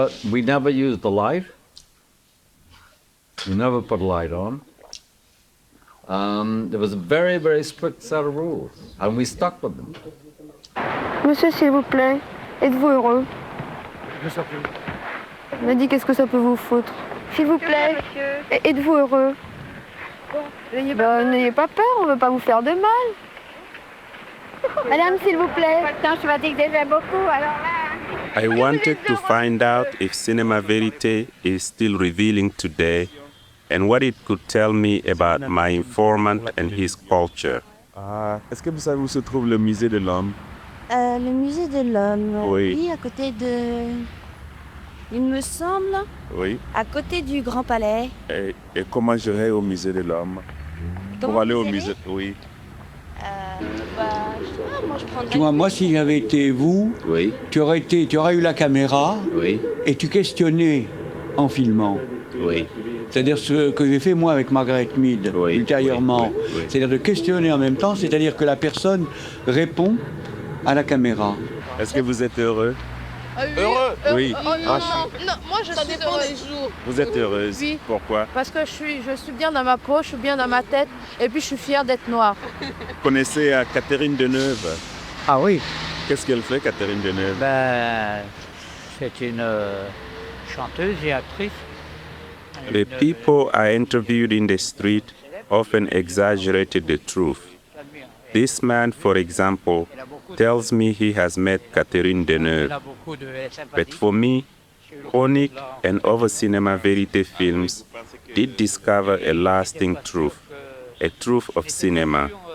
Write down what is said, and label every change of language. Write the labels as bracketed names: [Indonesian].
[English] We never used the light. We never put a light on. There was a very, very strict set of rules, and we stuck with them. [French] Monsieur, s'il vous plaît, êtes-vous heureux? Je sais plus. On m'a dit qu'est-ce que ça peut vous foutre. S'il vous plaît, êtes-vous heureux? N'ayez pas peur, on ne veut pas vous faire de mal. Madame, s'il vous plaît. Attends, je fatigue déjà beaucoup, alors là. [English] I wanted to find out if cinema verité is still revealing today and what it could tell me about my informant and his culture. [French] Est-ce que vous savez où se trouve le musée de l'homme? Le musée de l'homme, Oui. à côté de... Il me semble, Oui. à côté du Grand Palais. Et comment j'irai au musée de l'homme? Pour aller au musée, oui. Je sais pas, moi je prendrais... Tu vois, moi, si j'avais été vous, Oui, tu aurais eu la caméra oui, et tu questionnais en filmant. oui. C'est-à-dire ce que j'ai fait moi avec Margaret Mead Oui, ultérieurement. oui, oui, oui. C'est-à-dire de questionner en même temps, c'est-à-dire que la personne répond à la caméra. Est-ce que vous êtes heureux? Heureux? Oui. Non, moi je suis heureuse. Vous êtes heureuse? Oui. Pourquoi? Parce que je suis bien dans ma peau, je suis bien dans ma tête, et puis je suis fière d'être noire. Vous connaissez Catherine Deneuve? Ah oui, Qu'est-ce qu'elle fait, Catherine Deneuve? c'est une chanteuse et actrice. [English] The people I interviewed in the street often exaggerated the truth. This man, for example, tells me he has met Catherine Deneuve. But for me, Chronique and other cinema verité films did discover a lasting truth, a truth of cinema.